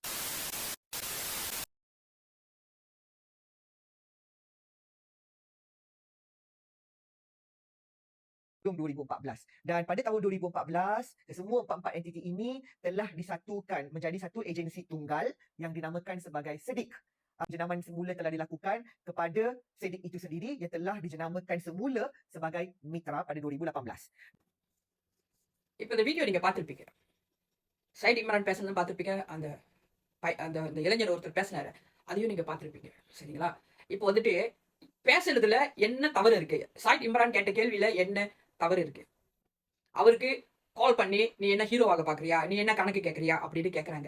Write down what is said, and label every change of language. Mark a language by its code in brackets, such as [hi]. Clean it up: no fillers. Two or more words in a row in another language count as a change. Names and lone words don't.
[ms] 2014. Dan pada tahun 2014, semua empat-empat entiti ini telah disatukan menjadi satu agensi tunggal yang dinamakan sebagai SEDIC. Jenamakan semula telah dilakukan kepada SEDIC itu sendiri yang telah dijenamakan semula sebagai Mitra pada 2018. [ta] இப்போ இந்த வீடியோ நீங்க பார்த்துருப்பீங்க. சைட் இம்ரான் பேசுனது பார்த்துருப்பீங்க. அந்த அந்த இளைஞர் ஒருத்தர் பேசினாரு, அதையும் நீங்க பார்த்துருப்பீங்க. சரிங்களா? இப்போ வந்துட்டு பேசுறதுல என்ன தவறு இருக்கு? சைட் இம்ரான் கேட்ட கேள்வியில என்ன தவறு இருக்கு? அவருக்கு கால் பண்ணி நீ என்ன ஹீரோவாக பாக்குறியா, நீ என்ன கணக்கு கேட்கறியா அப்படின்னு கேட்கறாங்க.